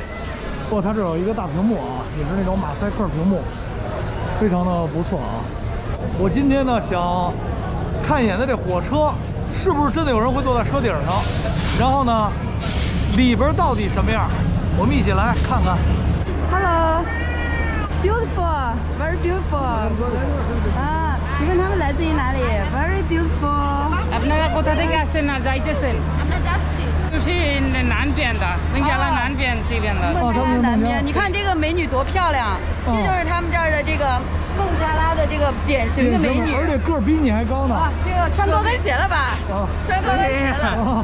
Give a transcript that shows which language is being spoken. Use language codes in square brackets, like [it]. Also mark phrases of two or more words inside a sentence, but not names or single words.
[zh] 不过它这有一个大屏幕啊，也是那种马赛克屏幕，非常的不错啊。我今天呢想看一眼的这火车，是不是真的有人会坐在车顶上？然后呢，里边到底什么样？我们一起来看看。 [en] Hello, beautiful, very beautiful. [zh] 啊，你看他们来自于哪里 ？ [en] Very beautiful. [bn] আপনারা কোথা থেকে আসছেন না যাইতেছেন? [zh] 就是南边的，孟加拉南边这边的。孟加拉南边，你看这个美女多漂亮，这就是他们这儿的这个孟加拉的这个典型的美女，而且个儿比你还高呢。啊，这个穿高跟鞋了吧？穿高跟鞋了。